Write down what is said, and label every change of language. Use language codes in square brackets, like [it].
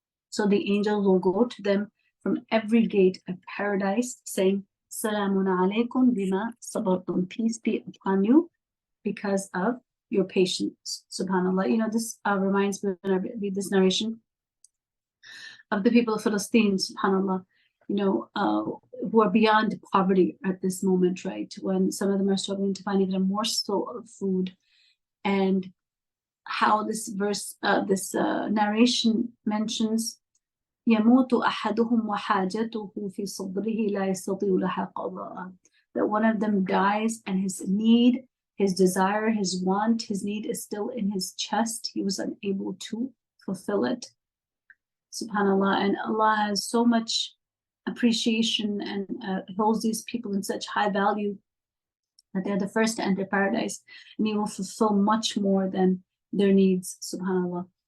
[en] So the angels will go to them from every gate of paradise, saying, [ar] Salamun alaykum bima sabartum, [en] peace be upon you because of your patience. SubhanAllah. This reminds me when I read this narration of the people of Palestine, SubhanAllah, who are beyond poverty at this moment, right? When some of them are struggling to find even a morsel of food. And how this verse, this narration mentions, [ar] يَمُوتُ أَحَدُهُمْ وَحَاجَتُهُ فِي صَدْرِهِ لَا يَسْتَطِيعُ لَهَا قَضَاءً. [en] That one of them dies and his need, his desire, his want, his need is still in his chest. He was unable to fulfill it. SubhanAllah. And Allah has so much appreciation and holds these people in such high value that they're the first to enter paradise, and He will fulfill much more than their needs. SubhanAllah.